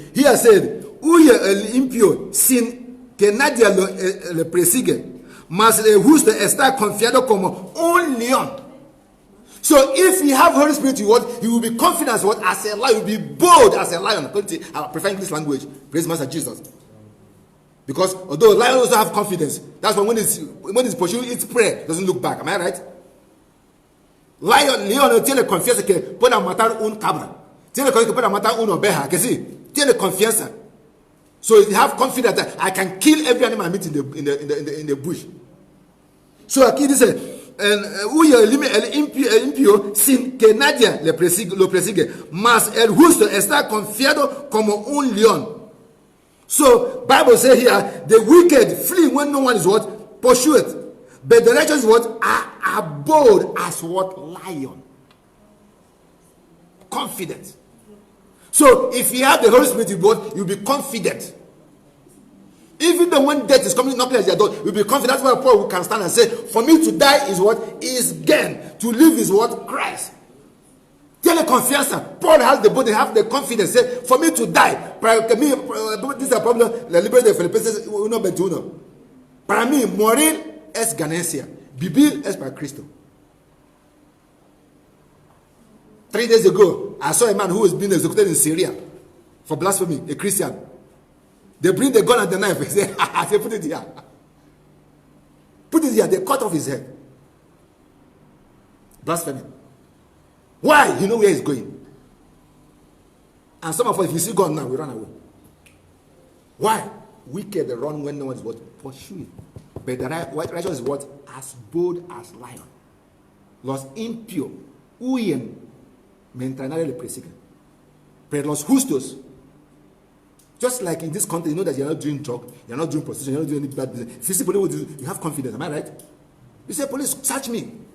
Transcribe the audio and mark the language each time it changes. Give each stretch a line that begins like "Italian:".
English: Here said,
Spanish: huye el impío sin que nadie le persigue, mas el justo está confiado como un león.
English: So if you have Holy Spirit, you will be confident as a lion. You will be bold as a lion. I prefer English language. Praise Master Jesus. Because although lions also have confidence, that's why when it's pursuing its prey, doesn't look back. Am I right?
Spanish: León tiene confianza que pueda matar un cabra. Tiene confianza que pueda matar una oveja. Que sí, tiene confianza.
English: So you have confidence that I can kill every animal I meet in the bush.
Spanish: So aquí dice, huye el impío sin que nadie lo persigue, mas el justo está confiado como un león.
English: So Bible says here, the wicked flee when no one is what? Pursued. But the righteous what? Are bold as what? Lion. Confident. So if you have the Holy Spirit, you'll be confident. Even though when death is coming knocking at your door, you'll be confident. That's why Paul can stand and say, for me to die is what? Is gain. To live is what? Christ.
Spanish: Tiene confianza.
English: Paul has the body, have the confidence. Say, for me to die. This is a problem.
Spanish: La libro de Filipenses 1:21. Para mí, morir es ganancia. Vivir es para Cristo.
English: 3 days ago, I saw a man who was being executed in Syria for blasphemy, a Christian. They bring the gun and the knife. They say, put it here. Put it here. They cut off his head. Blasphemy. Why? You know where he's going. And some of us, if you see God now, we run away. Why? Wicked run when no one is what? Pursuing. But the righteous is what? As bold as lion.
Spanish: Los impíos huyen mientras nadie le persigue. Pero los justos,
English: just like in this country, you know that you're not doing drug, you're not doing prostitution, you're not doing any bad business. If you see police, you have confidence. Am I right? You say, police, search me.